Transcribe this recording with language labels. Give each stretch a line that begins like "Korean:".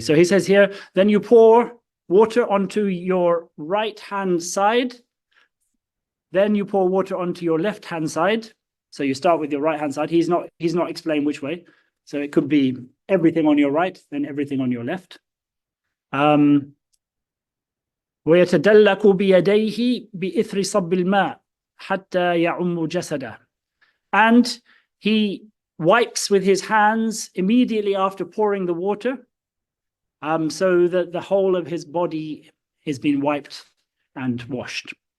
English: So he says here, then you pour water onto your right hand side, then you pour water onto your left hand side. So you start with your right hand side. He's not explained which way. So it could be everything on your right, then everything on your left.
Arabic: ويتدلك بيديه بإثر صب الماء حتى يعم جسده.
English: And he wipes with his hands immediately after pouring the water, so that the whole of his body is being wiped and washed.